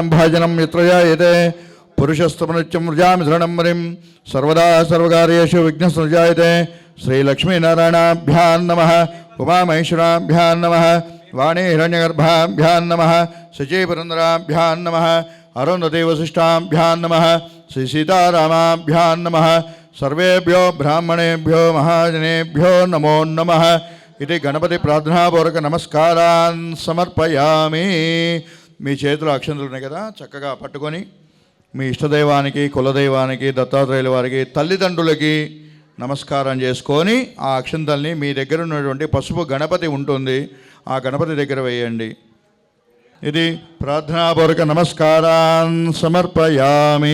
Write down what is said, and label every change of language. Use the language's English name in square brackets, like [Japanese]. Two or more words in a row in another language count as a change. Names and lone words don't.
[Sanskrit] भाजनं यत्र जायते पुरुषस्तमनित्यं व्रजामि शरणं मुनिं सर्वदा सर्वकार्येषु विघ्नस्नुजायते श्रीलक्ष्मीनारायणाभ्यां नमः उमामहेश्वराभ्यां नमः वाणी हिरण्यगर्भाभ्यां नमः शचीपुरन्दराभ्यां नमः अरुन्धती वसिष्ठाभ्यां नमः श्री सीतारामाभ्यां नमः सर्वेभ्यो ब्राह्मणेभ्यो महाजनेभ्यो नमो नमः इति गणपति प्रार्थनापूर्वक नमस्कारान् समर्पयामि। [Telugu] మీ చేతిలో అక్షంతలు ఉన్నాయి కదా, చక్కగా పట్టుకొని మీ ఇష్టదైవానికి కులదైవానికి దత్తాత్రేయుల వారికి తల్లిదండ్రులకి నమస్కారం చేసుకొని ఆ అక్షంతల్ని మీ దగ్గర ఉన్నటువంటి పసుపు గణపతి ఉంటుంది ఆ గణపతి దగ్గర వేయండి. [Sanskrit] ఇది ప్రార్థనాపూర్వక నమస్కారాన్ సమర్పయామి.